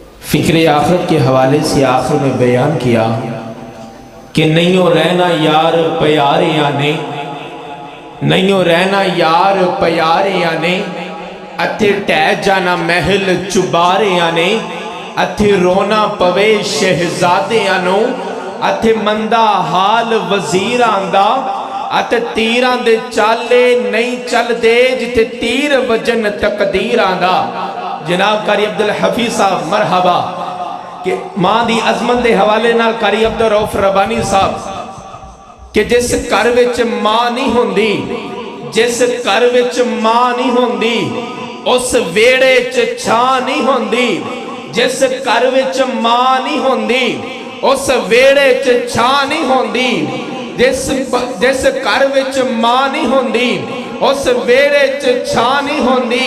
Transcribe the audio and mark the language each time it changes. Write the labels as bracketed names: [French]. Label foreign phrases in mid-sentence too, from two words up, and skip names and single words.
[Urdu] فکر آخرت کے حوالے سے آخر میں بیان کیا کہ [Punjabi] نہیں رہنا یار پیارے آنے، نہیں رہنا یار پیارے آنے، اتھے ٹہ جانا محل چبارے آنے، اتھے رونا پوے شہزادے آنو، اتھے مندہ حال وزیر آندہ، اتھے تیران دے چالے نہیں چل دے جتے تیر وجن تقدیر آندہ۔ جناب قاری عبدالحفیظ صاحب مرحبا کہ ماں دی عظمت دے حوالے نال قاری عبدالرؤف ربانی صاحب کہ جس گھر وچ ماں نہیں ہوندی، جس گھر وچ ماں نہیں ہوندی اس ویڑے چ چھاں نہیں ہوندی، جس گھر وچ ماں نہیں ہوندی اس ویڑے چ چھاں نہیں ہوندی، جس گھر وچ ماں نہیں ہوندی اس ویڑے چ چھاں نہیں ہوندی۔